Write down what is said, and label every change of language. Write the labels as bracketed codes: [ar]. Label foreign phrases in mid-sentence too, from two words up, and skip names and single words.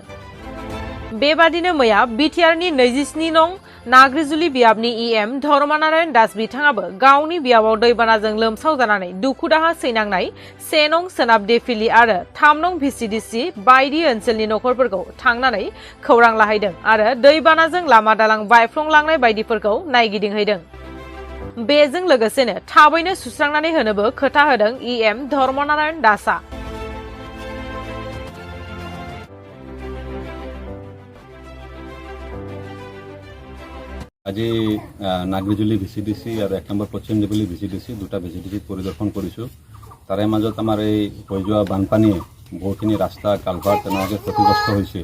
[brx] बेबादिनो मैया बिटिआरनि 27 नं नाग्रिजुलि बियाबनि इएम धर्मनारायण दास बिथाङाबो गावनि बियाबाव दैबानाजों लोमसाव जानानै दुखु दाहा सैनांनाय 1 नं सोनाब देफिलि आरो 3 नं भिसिडिसि बायदि ओनसोलनि नखरफोरखौ थांनानै खौरां लाहैदों आरो दैबानाजों लामा दालां बायफ्लंलांनाय बायदिफोरखौ नायगिदिंहैदों। बेजों लोगोसेनो थाबैनो सुस्रांनानै होनोबो खोथा होदों इएम धर्मनारायण दासआ। [as] আজি নাগৰিজুলি ভিচিডিচি আৰু 1 নম্বৰ পশ্চিম দেৱলী ভিচিডিচি দুটা ভিচিডিচি পৰিদৰ্শন কৰিছোঁ। তাৰে মাজত আমাৰ এই হৈ যোৱা বানপানীয়ে বহুখিনি ৰাস্তা কালভাৰ্ট তেনেকুৱাকৈ ক্ষতিগ্ৰস্ত হৈছে।